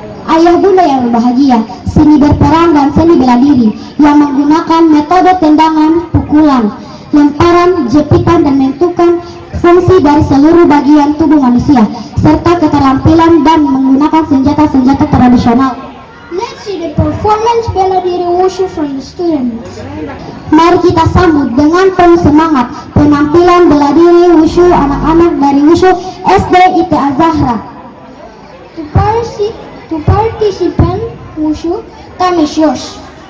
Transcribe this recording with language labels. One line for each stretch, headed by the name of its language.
Indonesian: Ayah bunda yang berbahagia, seni berperang dan seni bela diri yang menggunakan metode tendangan, pukulan, lemparan, jepitan, dan mentukan fungsi dari seluruh bagian tubuh manusia serta keterampilan dan menggunakan senjata-senjata tradisional.
English: Let's see the performance
Indonesian: bela diri
English: wushu from the students.
Indonesian: Mari kita sambut dengan penuh semangat penampilan bela diri wushu anak-anak dari wushu SD IT Az-Zahra.
English: To participant wushu, time is yours.